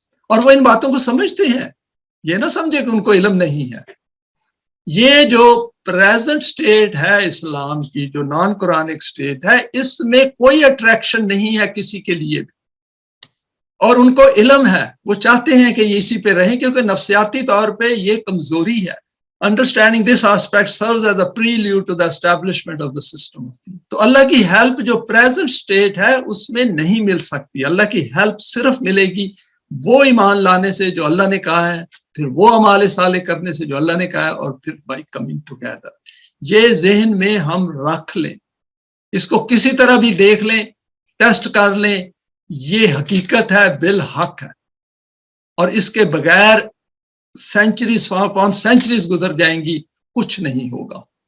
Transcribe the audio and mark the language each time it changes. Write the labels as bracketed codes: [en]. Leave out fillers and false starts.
[ur] اور وہ ان باتوں کو سمجھتے ہیں, یہ نہ سمجھے کہ ان کو علم نہیں ہے. یہ جو پریزنٹ سٹیٹ ہے اسلام کی، جو نان قرآنک سٹیٹ ہے، اس میں کوئی اٹریکشن نہیں ہے کسی کے لیے بھی، اور ان کو علم ہے، وہ چاہتے ہیں کہ یہ اسی پہ رہیں کیونکہ نفسیاتی طور پہ یہ کمزوری ہے. [en] Understanding this aspect serves as a prelude to the establishment of the system. [ur] تو اللہ کی ہیلپ جو پریزنٹ سٹیٹ ہے اس میں نہیں مل سکتی. اللہ کی ہیلپ صرف ملے گی وہ ایمان لانے سے جو اللہ نے کہا ہے، پھر وہ اعمال صالح کرنے سے جو اللہ نے کہا ہے، اور پھر بائی کمنگ ٹوگیدر. یہ ذہن میں ہم رکھ لیں، اس کو کسی طرح بھی دیکھ لیں، ٹیسٹ کر لیں، یہ حقیقت ہے، بالحق ہے، اور اس کے بغیر سینچریز اپون سینچریز گزر جائیں گی، کچھ نہیں ہوگا.